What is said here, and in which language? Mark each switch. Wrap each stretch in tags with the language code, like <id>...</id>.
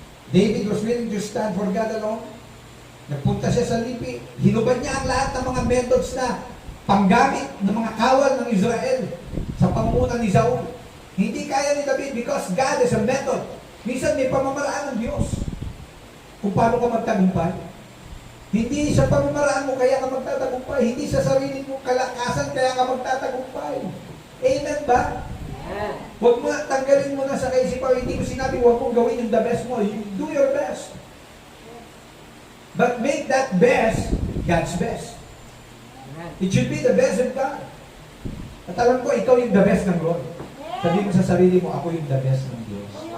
<en>David was willing to stand for God alone.</en> <tl>Nagpunta siya sa lipi. Hinubad niya ang lahat ng mga methods na panggamit ng mga kawal ng Israel sa pamumuno ni Saul. Hindi kaya ni David</tl> <en>because God is a method.</en> <tl>Minsan may pamamaraan ng Diyos kung paano ka magtagumpay. Hindi sa pamamaraan mo kaya ka magtatagumpay. Hindi sa sarili mo kalakasan kaya ka magtatagumpay. Amen ba? Huwag mo tanggalin mo na sa kaisipan. Hindi ko sinabi huwag mong gawin yung the best mo.</tl> <en>You do your best. But make that best God's best. It should be the best of God.</en> <tl>At alam ko, ikaw yung the best ng Lord. Sabihin mo sa sarili mo, ako yung the best ng Diyos.</tl>